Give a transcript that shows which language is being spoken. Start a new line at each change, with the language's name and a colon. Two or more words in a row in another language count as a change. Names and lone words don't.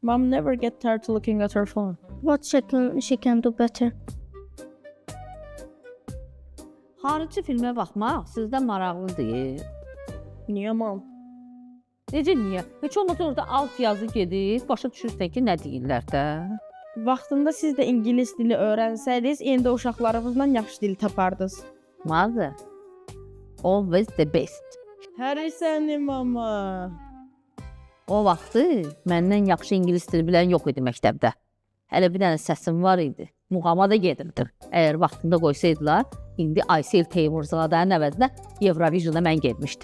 English: Mom never get tired to looking at her phone. What she can do better?
Azerbaijani: Xarici filmə baxmaq sizdə maraqlıdır. Niyə mom? Necə niyə? Heç olmasa orada alt yazı gedir, başa düşürsən ki, nə deyirlər də. Vaxtında siz də ingilis dili öyrənsəydiniz, indi uşaqlarınızla yaxşı dil tapardınız.
English: Mother, always the best.
Azerbaijani: Həri səni mama. O vaxtı məndən yaxşı ingilis dili bilən yox idi məktəbdə. Hələ bir dənə səsim var idi. Muğama da gedirdim. Əgər vaxtında qoysaydılar, indi Aysel Teymurzadənin əvəzinə Eurovision'a mən getmişdim.